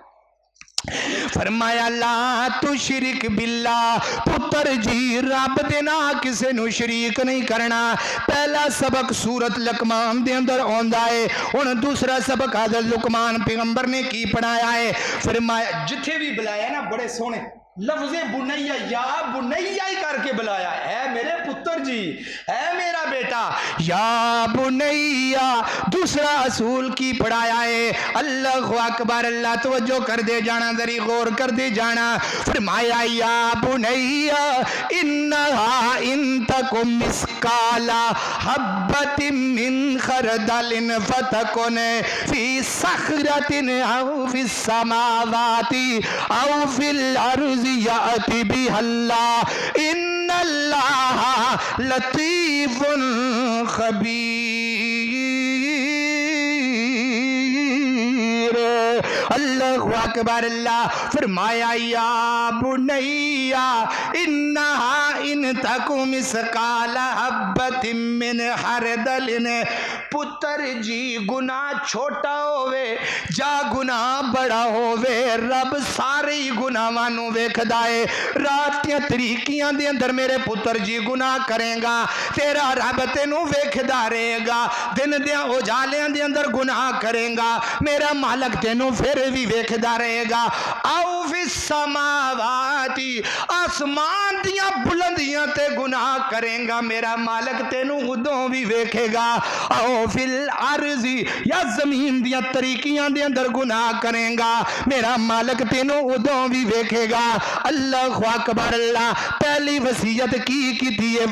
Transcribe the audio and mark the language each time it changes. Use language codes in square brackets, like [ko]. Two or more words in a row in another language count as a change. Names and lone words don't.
[pa] فرمایا [ar] لا تشرك بالله, [pa] پتر جی رب دے نال کسی نوں شریک نہیں کرنا. پہلا سبق سورت لقمان دے اندر آندا ہے. ہن دوسرا سبق حضرت لقمان پیغمبر نے کی پڑھایا ہے? فرمایا جتھے وی بلایا نا بڑے سوہنے لفظے بنیا, [ar] يا بني [pa] ہی کر کے بلایا ہے، میرے پتر جی، ہے میرا بیٹا, [ar] يا بني. [pa] دوسرا اصول کی پڑھایا ہے? [ar] الله أكبر, [pa] اللہ توجہ کر دے جانا، ذرا غور کر دے جانا. [ar] فرمایا يا بني إنها إن تك مثقال حبة من خردل فتكن في صخرة أو في السماوات أو في الأرض يأت بها الله إن الله لطيف خبير. الله أكبر. [pa] اللہ فرمایا [ar] يا بني إنها إن تك مثقال حبة من خردل, [pa] پتر جی گناہ چھوٹا ہووے یا گناہ وڈا ہووے، رب سارے ہی گناہاں نوں ویکھدا ہے. رات دیاں تاریکیاں دے اندر میرے پتر جی گناہ کرے گا، تیرا رب تینوں ویکھدا رہے گا. دن دیاں اجالیاں دے اندر گناہ کرے گا، میرا مالک تینوں فیر وی ویکھدا رہے گا. [ar] أو في السماوات, [pa] اسمان دیاں بلندیاں تے گناہ کرے گا، میرا مالک تینوں اودوں وی ویکھے گا. [ar] أو في الأرض, [pa] یا زمین دیاں تاریکیاں دے اندر گناہ کرے گا، میرا مالک تینوں اودوں وی ویکھے گا. [ar] الله أكبر. [pa] اللہ پہلی وصیت کی ہے?